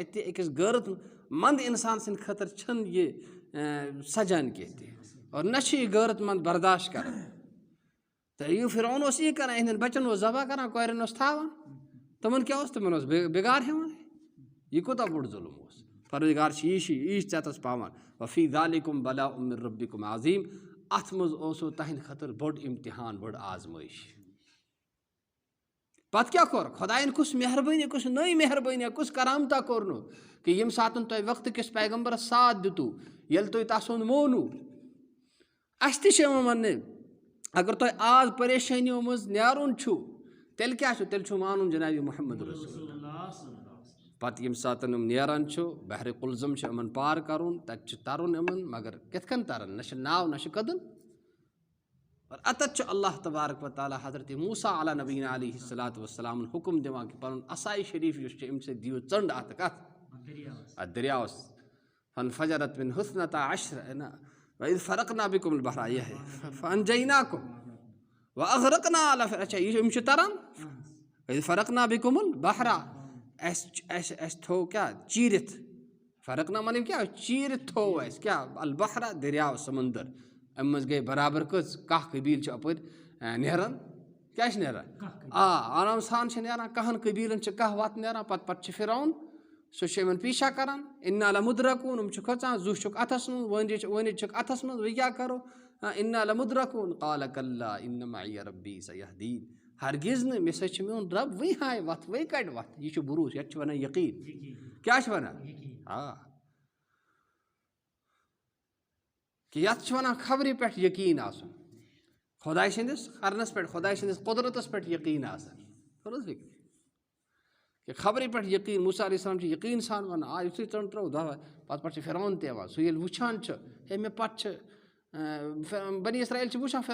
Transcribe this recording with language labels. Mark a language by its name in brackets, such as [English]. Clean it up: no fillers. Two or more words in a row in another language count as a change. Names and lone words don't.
[Kashmiri] اَتہِ أکِس غٲرت منٛد اِنسان سٕنٛدِ خٲطرٕ چھِنہٕ یہِ سجان کینٛہہ تہِ اور نہ چھِ یہِ غٲرت منٛد برداشت کران تہٕ یہِ فرعون اوس یی کران یِہنٛدٮ۪ن بچن اوس ذبح کران کورٮ۪ن اوس تھاوان تِمن کیٛاہ اوس تِمن اوس بِگار ہٮ۪وان یہِ کوٗتاہ بوٚڑ ظُلم اوس پروردگار چھِ یی چھِ ژےٚ تَس پاوان [Arabic] وفی ذالِکُم بلاء من ربکُم عظیٖم [Kashmiri] اَتھ منٛز اوسوٕ تَہنٛدِ خٲطرٕ بوٚڑ اِمتحان بٔڑ آزمٲیش پتہٕ کیٛاہ کوٚر خۄدایَن کُس مہربٲنی کُس نٔے مہربٲنیہ کُس کرامتا کوٚرنو کہِ ییٚمہِ ساتہٕ تۄہہِ وقتہٕ کِس پیغمبرس ساتھ دِتوٗ ییٚلہِ تُہۍ تسُنٛد مونوٗ اَسہِ تہِ چھِ یِوان وَننہٕ اگر تۄہہِ آز پریشٲنیو منٛز نیرُن چھُ تیٚلہِ کیٛاہ چھُ تیٚلہِ چھُ مانُن جنابِ محمد رسول پتہٕ ییٚمہِ ساتہٕ یِم نیران چھُ بحرِ کُلزم چھُ یِمن پار کرُن تتہِ چھُ ترُن یِمن مگر کِتھ کٔنۍ ترن نہ چھِ ناو نہ چھِ کٔدٕل اور اتٮ۪تھ چھُ [Arabic] اللہ تبارک و تعالیٰ [Kashmiri] حضرتِ موسیٰ [Arabic] علیٰ نبینا علیہ الصلاۃ [Kashmiri] والسلامن حُکم دِوان کہِ پنُن عصایہِ شریٖف یُس چھُ اَمہِ سۭتۍ دِیِو ژٔنٛڈ اتھ کتھ اتھ دٔریاوس [Arabic] فانفجرت من حسنتا عشر وإذ فرقنا بكم البحر فأنجيناكم وأغرقنا آل فرعون [Kashmiri] اچھا یِم چھِ تران [Arabic] وإذ فرقنا بكم البحر [Kashmiri] اَسہِ تھوٚو کیٛاہ چیٖرِتھ فرقنا مطلب کیٛاہ چیٖرِتھ تھوٚو اَسہِ کیٛاہ البحر دٔریاو سمنٛدر اَمہِ منٛز گٔے برابر کٔژ کاہ قبیٖل چھِ اَپٲرۍ نیران کیٛاہ چھِ نیران آرام سان چھِ نیران کاہن قبیٖلن چھِ کاہ وَتھ نیران پتہٕ چھِ فرعون سُہ چھُ یِمن پیٖچھا کران [Arabic] اِنا لمُدرکوٗن [Kashmiri] یِم چھِ کھۄژان زُو چھُکھ اَتھس منٛز وٲنِج چھُکھ اَتھس منٛز وۄنۍ کیٛاہ کرو [Arabic] اِنا لمُدرکوٗن قالَ کَلّا اِنَّ مَعِیَ رَبِّی سَیَہدیٖن [Kashmiri] ہرگِز نہٕ مےٚ سۭتۍ چھُ میون رب وۄنۍ ہاوِ وَتھ وۄنۍ کڑِ وَتھ یہِ چھُ بروٗسہٕ یَتھ چھِ وَنان یقیٖن کیٛاہ چھِ وَنان کہِ یَتھ چھِ وَنان خبرِ پٮ۪ٹھ یقیٖن آسُن خۄداے سٕنٛدِس کرنس پٮ۪ٹھ خۄداے سٕنٛدِس قۄدرتس پٮ۪ٹھ یقیٖن آسان کہِ خبرِ پٮ۪ٹھ یقیٖن موسیٰ [Arabic] علیہ السلام [Kashmiri] چھِ یقیٖن سان وَنان یُتھُے ژٔنٛڈ ترٛٲو دۄہ پتہٕ چھِ فرعون تہِ یِوان سُہ ییٚلہِ وٕچھان چھُ ہے مےٚ پتہٕ چھِ بنی اسرایل چھِ وٕچھان